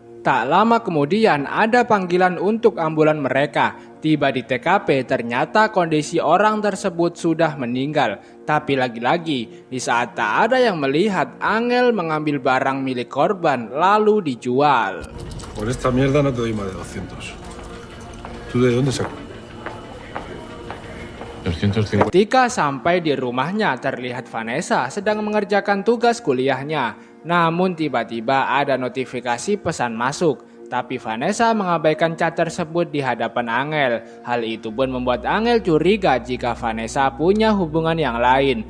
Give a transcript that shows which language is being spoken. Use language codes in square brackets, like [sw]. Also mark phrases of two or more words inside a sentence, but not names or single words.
[id] Tak lama kemudian ada panggilan untuk ambulan mereka. Tiba di TKP, ternyata kondisi orang tersebut sudah meninggal. Tapi lagi-lagi, di saat tak ada yang melihat, Angel mengambil barang milik korban lalu dijual. [es] Por esta mierda no te doy más de 200. ¿Tú de dónde sacas? 250. [id] Ketika sampai di rumahnya, terlihat Vanessa sedang mengerjakan tugas kuliahnya. Namun tiba-tiba ada notifikasi pesan masuk. Tapi Vanessa mengabaikan chat tersebut di hadapan Angel. Hal itu pun membuat Angel curiga jika Vanessa punya hubungan yang lain.